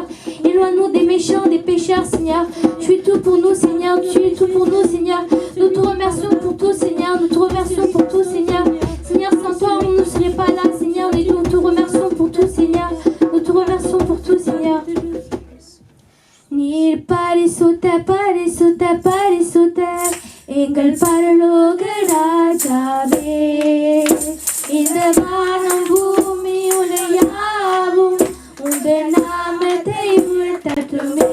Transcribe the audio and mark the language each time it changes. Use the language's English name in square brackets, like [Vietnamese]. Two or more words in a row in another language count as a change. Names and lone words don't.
[French] Éloigne-nous des méchants, des pécheurs, Seigneur. Tu es tout pour nous, Seigneur. Tu es tout pour nous, Seigneur. Nous te remercions pour tout, Seigneur. Nous te remercions pour tout, Seigneur. Seigneur, sans toi, on ne serait pas là, Seigneur. Et nous te remercions pour tout, Seigneur. Nous te remercions pour tout, Seigneur. [Tamil] Nir parisutta, எங்கள் பரலோக ராஜாவே, இந்த வானம் பூமி உலயாவும் உங்கள் நாமத்தை உயர்த்தட்டுமே.